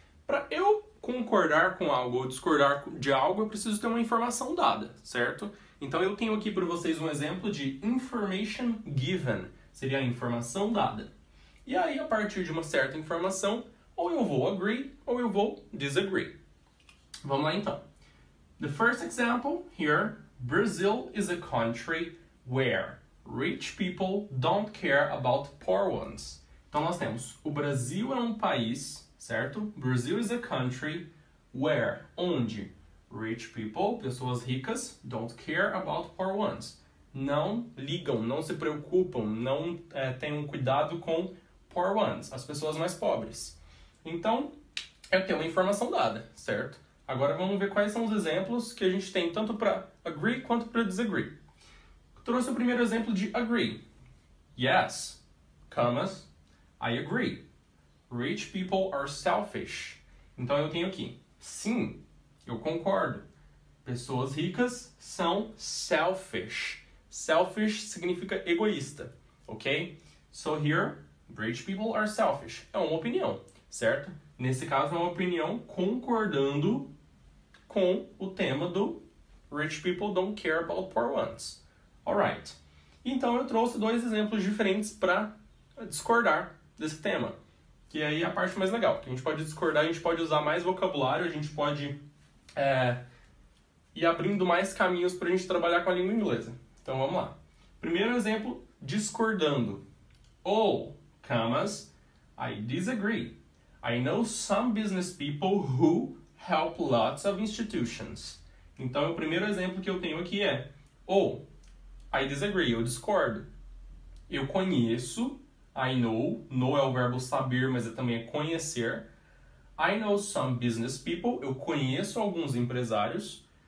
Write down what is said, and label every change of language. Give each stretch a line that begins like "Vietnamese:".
Portuguese: Para eu concordar com algo ou discordar de algo, eu preciso ter uma informação dada, certo? Então eu tenho aqui para vocês um exemplo de
English: information given,
Portuguese: seria a informação dada. E aí, a partir de uma certa informação, ou eu vou agree ou eu vou disagree. Vamos lá então.
English: The first example here, Brazil is a country where rich people don't care about poor ones.
Portuguese: Então nós temos, o Brasil é um país, certo?
English: Brazil is a country where, onde rich people,
Portuguese: pessoas ricas,
English: don't care about poor ones.
Portuguese: Não ligam, não se preocupam, não tenham cuidado com
English: poor ones,
Portuguese: as pessoas mais pobres. Então, eu tenho uma informação dada, certo? Agora vamos ver quais são os exemplos que a gente tem tanto para agree quanto para disagree. Trouxe o primeiro exemplo de agree.
English: Yes, commas, I agree. Rich people are selfish.
Portuguese: Então eu tenho aqui, sim, eu concordo. Pessoas ricas são selfish. Selfish significa egoísta, ok?
English: So here, rich people are selfish.
Portuguese: É uma opinião, certo? Nesse caso é uma opinião concordando com o tema do
English: rich people don't care about poor ones.
Portuguese: Alright. Então eu trouxe dois exemplos diferentes para discordar desse tema. Que aí é a parte mais legal. Que a gente pode discordar, a gente pode usar mais vocabulário, a gente pode ir abrindo mais caminhos para a gente trabalhar com a língua inglesa. Então vamos lá. Primeiro exemplo, discordando.
English: Oh, commas, I disagree. I know some business people who help lots of institutions.
Portuguese: Então o primeiro exemplo que eu tenho aqui é
English: oh, I disagree,
Portuguese: eu discordo. Eu conheço, I know é o verbo saber, mas também é conhecer.
English: I know some business people,
Portuguese: eu conheço alguns empresários.